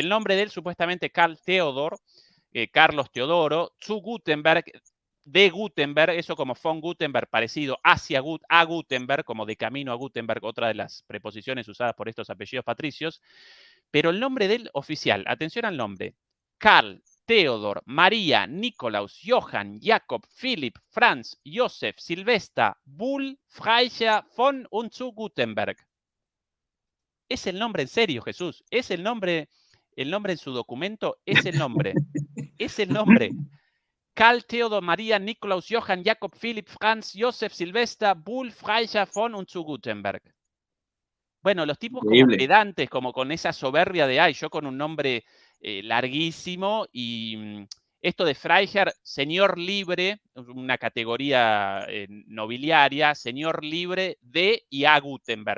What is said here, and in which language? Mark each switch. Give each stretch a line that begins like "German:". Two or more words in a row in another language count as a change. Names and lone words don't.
Spanish: El nombre de él supuestamente Carl Theodor, Carlos Teodoro, zu Gutenberg, de Gutenberg, eso como von Gutenberg, parecido a Gutenberg, como de camino a Gutenberg, otra de las preposiciones usadas por estos apellidos patricios, pero el nombre del oficial, atención al nombre, Karl, Theodor, María, Nikolaus, Johann, Jakob, Philipp, Franz, Josef, Silvesta, Bull, Freija, von und zu Gutenberg. Es el nombre en serio, Jesús, es el nombre en su documento, es el nombre, es el nombre. Karl, Theodor, María, Nikolaus, Johann, Jakob, Philipp, Franz, Josef, Silvesta, Bull, Freija, von und zu Gutenberg. Bueno, los tipos como pedantes, como con esa soberbia de, ay, yo con un nombre larguísimo y esto de Freiherr, señor libre, una categoría nobiliaria, señor libre de y a Gutenberg.